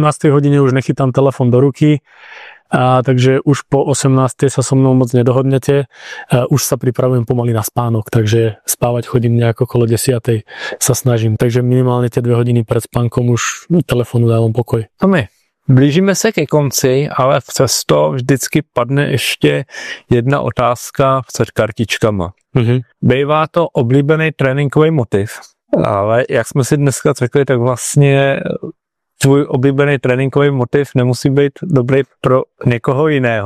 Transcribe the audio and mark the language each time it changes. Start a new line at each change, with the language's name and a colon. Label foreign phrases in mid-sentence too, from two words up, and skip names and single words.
Slovak: hodine už nechytám telefón do ruky, takže už po 18. sa so mnou moc nedohodnete. Už sa pripravujem pomaly na spánok, takže spávať chodím nejak okolo 10. sa snažím. Takže minimálne tie 2 hodiny pred spánkom už telefónu dávam pokoj.
Czech: Blížíme se ke konci, ale přesto vždycky padne ještě jedna otázka před kartičkama. Bývá to oblíbený tréninkový motiv, ale jak jsme si dneska řekli, tak vlastně tvůj oblíbený tréninkový motiv nemusí být dobrý pro někoho jiného.